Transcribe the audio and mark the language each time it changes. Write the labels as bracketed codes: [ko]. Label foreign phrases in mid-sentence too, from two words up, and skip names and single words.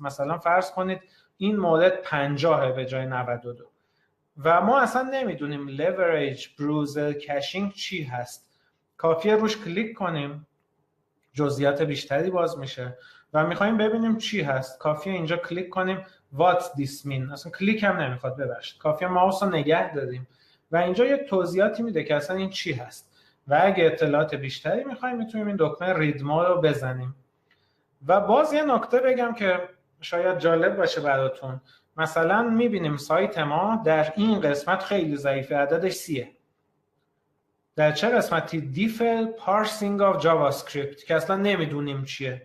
[fa] مثلا فرض کنید این مورد 50 به جای 92 و ما اصلا نمیدونیم [en] leverage browser caching [fa] چی هست. کافیه روش کلیک کنیم، جزئیات بیشتری باز میشه و میخوایم ببینیم چی هست. کافیه اینجا کلیک کنیم [en] what this mean، [fa] اصلا کلیک هم نمیخواد، ببخشید کافیه ماوس رو نگه داریم و اینجا یک توضیحاتی میده که اصلا این چی هست و اگه اطلاعات بیشتری میخوایم میتونیم این دکمه [en] read more [fa] رو بزنیم. و باز یه نکته بگم که شاید جالب باشه براتون. مثلا میبینیم سایت ما در این قسمت خیلی ضعیفه، عددش 30. در چه قسمتی؟ [en] default parsing of JavaScript [fa] که اصلا نمیدونیم چیه.